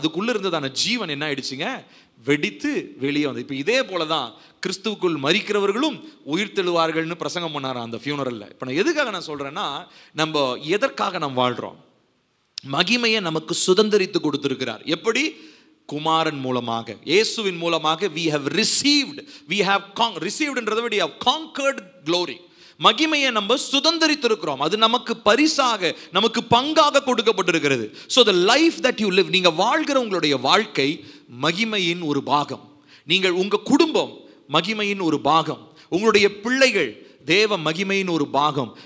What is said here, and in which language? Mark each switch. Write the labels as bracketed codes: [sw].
[ta] அதுக்குள்ளே இருந்ததான ஜீவன் என்ன ஆயிடுச்சுங்க, வெடித்து வெளியே வந்து. இப்போ இதே போல தான் கிறிஸ்துவுக்குள் மரிக்கிறவர்களும் உயிர் தெழுவார்கள்னு பிரசங்கம் பண்ணாராம் அந்த ஃபியூனரல்ல. இப்போ நான் எதுக்காக நான் சொல்கிறேன்னா, நம்ம எதற்காக நாம் வாழ்கிறோம்? மகிமையை நமக்கு சுதந்திரித்து கொடுத்திருக்கிறார். எப்படி? குமாரன் மூலமாக, இயேசுவின் மூலமாக. [en] we have received [ta] received-ன்றதை விட [en] we have conquered glory. [ta] மகிமையை நம்ம சுதந்திரித்திருக்கிறோம். அது நமக்கு பரிசாக, நமக்கு பங்காக கொடுக்கப்பட்டிருக்கிறது. [en] so the life that you live, [ta] நீங்க வாழ்கிற உங்களுடைய வாழ்க்கை மகிமையின் ஒரு பாகம். நீங்கள் உங்க குடும்பம் மகிமையின் ஒரு பாகம், உங்களுடைய பிள்ளைகள் தேவ மகிமையின் ஒரு பாகம்.